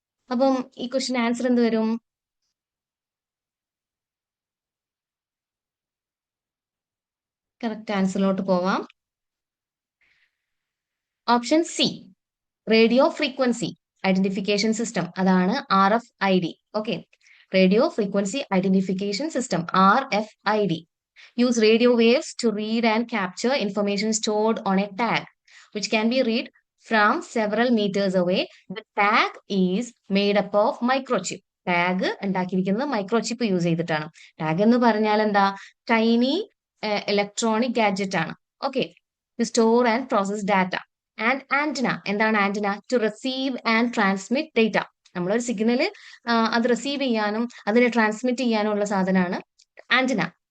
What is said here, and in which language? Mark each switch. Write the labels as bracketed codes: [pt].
[ml] അപ്പം ഈ question answer എന്ത് വരും? കറക്റ്റ് ആൻസറിലോട്ട് പോവാം. Option C, radio frequency identification system, അതാണ് RFID. [en] Okay, radio frequency identification system, RFID, use radio waves to read and capture information stored on a tag, which can be read from several meters away. The tag is made up of microchip. [ml] Tag ഉണ്ടാക്കിയിരിക്കുന്നത് microchip use ചെയ്തിട്ടാണ്. Tag എന്ന് പറഞ്ഞാൽ എന്താ? Tiny electronic gadget ആണ്. [en] Okay, to store and process data. And antenna, [ml] എന്താണ് antenna? [en] To receive and transmit data. [ml] നമ്മളൊരു signal അത് receive ചെയ്യാനും അതിനെ ട്രാൻസ്മിറ്റ് ചെയ്യാനും ഉള്ള സാധനമാണ് ആന്റിന.